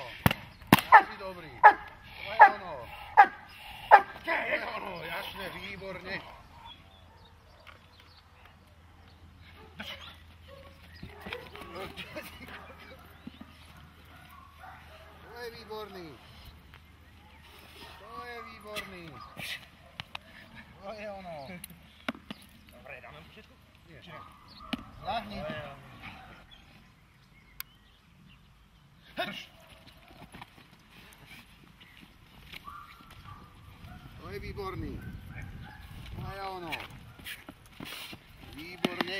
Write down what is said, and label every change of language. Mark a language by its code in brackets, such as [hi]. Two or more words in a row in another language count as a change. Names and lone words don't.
[cs] Asi dobrý! To je ono! To je ono, jasne, výborně! To je výborný! To je výborný! To je ono. [sk] Dobre, dáme počiatku? Nie. Zahni. To je výborný. To je ono. Výborne.